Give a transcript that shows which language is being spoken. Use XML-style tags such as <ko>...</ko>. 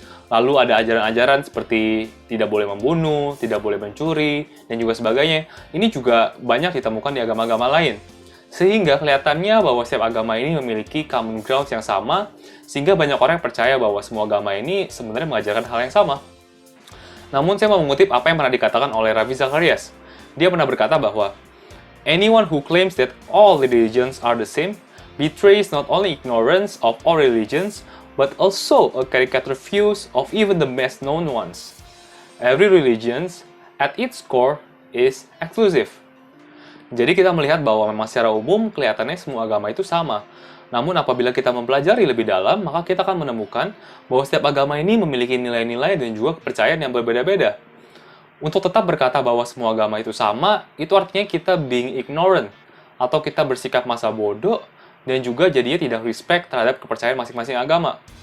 <id>Lalu ada ajaran-ajaran seperti tidak boleh membunuh, tidak boleh mencuri, dan juga sebagainya. Ini juga banyak ditemukan di agama-agama lain. Sehingga kelihatannya bahwa setiap agama ini memiliki common ground yang sama, sehingga banyak orang yang percaya bahwa semua agama ini sebenarnya mengajarkan hal yang sama. Namun saya mau mengutip apa yang pernah dikatakan oleh Ravi Zacharias. Dia pernah berkata bahwa</id> <en>anyone who claims that all religions are the same betrays not only ignorance of all religions, but also a caricature views of even the best known ones. Every religion, at its core, is exclusive.</en> <id>Jadi kita melihat bahwa memang secara umum kelihatannya semua agama itu sama. Namun apabila kita mempelajari lebih dalam, maka kita akan menemukan bahwa setiap agama ini memiliki nilai-nilai dan juga kepercayaan yang berbeda-beda. Untuk tetap berkata bahwa semua agama itu sama, itu artinya kita</id> <en>being ignorant,</en> <id>atau kita bersikap masa bodoh, dan juga jadinya tidak respect terhadap kepercayaan masing-masing agama.</id>